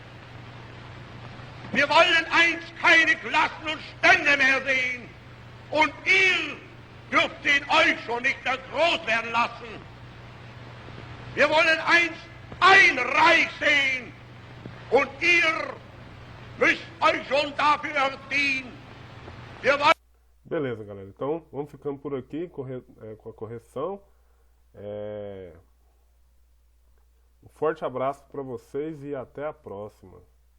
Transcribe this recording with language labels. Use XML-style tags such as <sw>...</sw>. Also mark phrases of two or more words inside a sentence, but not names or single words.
<de>Wir wollen einst keine Klassen und Stände mehr sehen. Und ihr dürft in euch schon nicht mehr groß werden lassen. Wir wollen einst ein Reich sehen. Und ihr müsst euch schon dafür erziehen. Wir wollen...</de> <pt>Beleza, galera. Então, vamos ficando por aqui com a correção. Um forte abraço para vocês e até a próxima.</pt>